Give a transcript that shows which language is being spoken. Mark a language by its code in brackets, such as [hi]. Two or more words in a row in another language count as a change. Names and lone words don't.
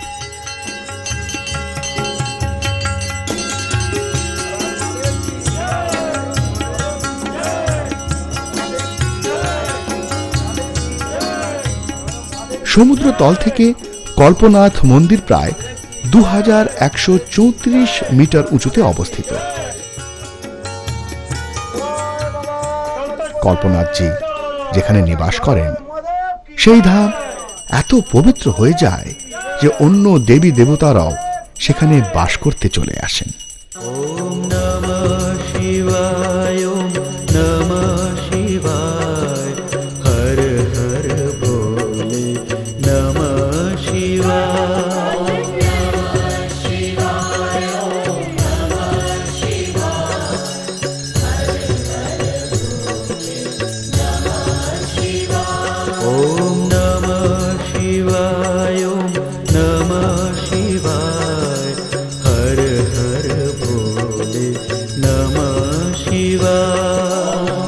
[bn] সমুদ্র তল থেকে কল্পনাথ মন্দির প্রায় 2134 মিটার উঁচুতে অবস্থিত। কল্পনাথজি যেখানে নিবাস করেন সেই ধাম এত পবিত্র হয়ে যায় যে অন্য দেবী দেবতারাও সেখানে বাস করতে চলে আসেন। [sa] ओम नमः शिवाय, ओम नमः शिवाय, हर हर भोले नमः शिवाय। ओम नमः शिवाय, ओम नमः शिवाय, हर हर भोले नमः शिवाय।